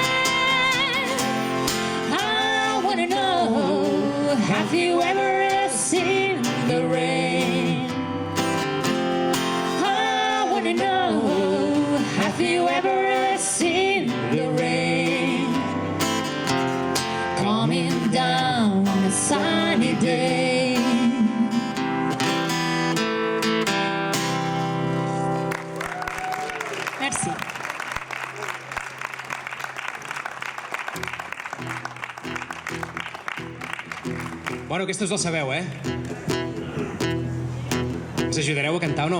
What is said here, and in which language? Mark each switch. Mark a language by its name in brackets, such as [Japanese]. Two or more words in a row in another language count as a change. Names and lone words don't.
[English] I wanna know, have you ever seen the rain? I wanna know, have you ever seen the rain? Coming down a sunny day. [Catalan] Merci. Bueno, aquestes el sabeu, Ens ajudareu a cantar o no?